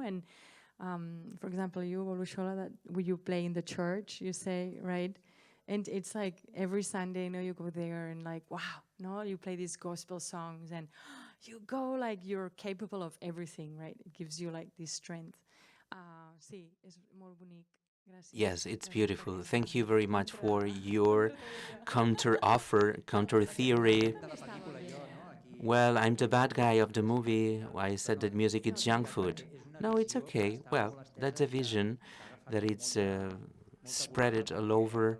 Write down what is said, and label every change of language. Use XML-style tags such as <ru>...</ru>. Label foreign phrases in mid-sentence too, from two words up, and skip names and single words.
<en>And for example, you, Olushola, that when you play in the church, you say, right? And it's like every Sunday, you know, you go there and like, wow, no, you play these gospel songs and you go like you're capable of everything, right? It gives you like this strength.</en> <ca>Sí, es molt bonic. Gràcies.</ca> <en>Yes, it's</en> <ca>Gràcies per</ca> <en>beautiful.</en> <ca>aquesta</ca> <en>Thank you very much</en> <ca>contra-</ca> <en>for your counter-offer, counter-theory. Well, I'm the bad guy of the movie. I said that music is junk food. No, it's okay. Well, that's a vision that it's spread it all over.</en>